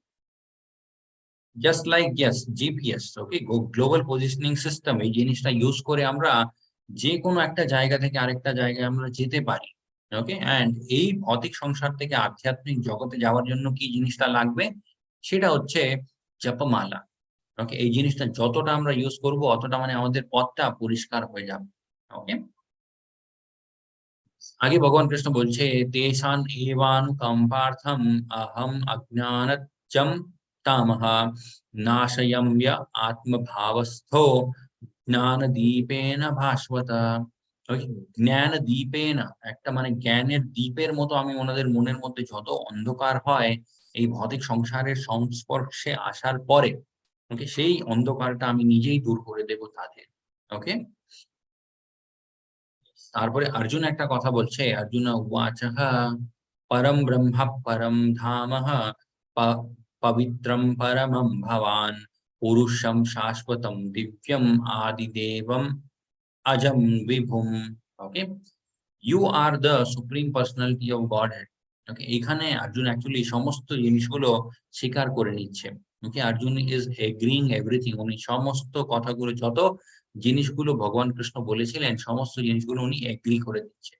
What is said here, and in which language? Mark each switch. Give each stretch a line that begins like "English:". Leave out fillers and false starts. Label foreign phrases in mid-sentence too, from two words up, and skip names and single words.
English: just like GPS,
Bangla: ওকে,
English: Global Positioning System,
Bangla: এই জিনিসটা ইউজ করে আমরা যেকোনো একটা জায়গা থেকে আরেকটা জায়গায় আমরা যেতে পারি।
English: okay, and
Bangla: এই ভৌতিক সংসার থেকে আধ্যাত্মিক জগতে যাওয়ার জন্য কি জিনিসটা লাগবে? সেটা হচ্ছে জপমালা। ওকে, এই জিনিসটা যতটা আমরা ইউজ করব অতটা মানে আমাদের পথটা পরিষ্কার হয়ে যাবে। ওকে, আগে ভগবান কৃষ্ণ বলছে
Sanskrit: तेषान् एवानुकम्पार्थम् अहम् अज्ञानजं तामः नाशयम्य आत्मभावस्थो জ্ঞানদীপেন ভাস্বত।
Bangla: ওই জ্ঞানদীপেন একটা মানে জ্ঞানের দীপের মতো আমি ওনাদের মনের মধ্যে যত অন্ধকার হয় এই ভৌতিক সংসারের সংস্পর্শে আসার পরে, ওকে, সেই অন্ধকারটা আমি নিজেই দূর করে দেব তাদের। ওকে, তারপরে অর্জুন একটা কথা বলছে,
Sanskrit: অর্জুন উবাচঃ পরম ব্রহ্ম পরম ধামঃ পবিত্রম পরমম ভবান পুরুষম শাশ্বতম দিব্যম আদিদেবম অজম বিভুম।
English: okay, you are the Supreme Personality of Godhead.
Bangla: ওকে, এখানে অর্জুন অ্যাকচুয়ালি সমস্ত জিনিসগুলো স্বীকার করে নিচ্ছে। ওকে,
English: Arjun is agreeing everything,
Bangla: উনি সমস্ত কথাগুলো যত জিনিসগুলো ভগবান কৃষ্ণ বলেছিলেন সমস্ত জিনিসগুলো উনি এগ্রি করে দিচ্ছে।